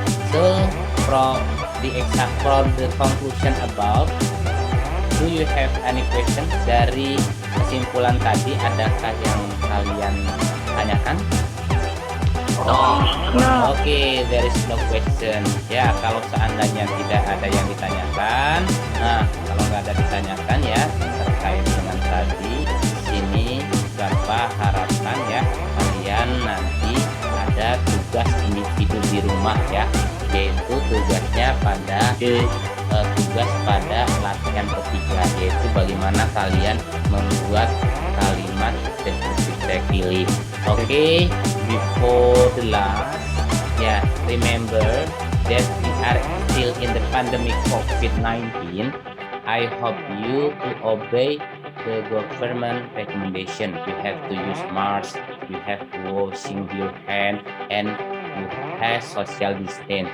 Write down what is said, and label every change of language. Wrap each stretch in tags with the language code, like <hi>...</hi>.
<en>So, from the conclusion above, do you have any question?</en> <id>Dari kesimpulan tadi, adakah yang kalian tanyakan?</id> <en>No. Oke, there is no question.</en> <id>Ya, kalau seandainya tidak ada yang ditanyakan, nah kalau nggak ada ditanyakan ya terkait dengan tadi, di sini Bapak harapkan ya kalian nanti ada tugas individu di rumah ya, yaitu tugasnya pada tugas pada latihan ketiga, yaitu bagaimana kalian membuat kalimat deskriptif pilih.</id> <en>Oke, before the last, ya, remember that we are still in the pandemic COVID-19. I hope you to obey the government recommendation. You have to use mask, you have to washing your hand, and you have social distance.</en>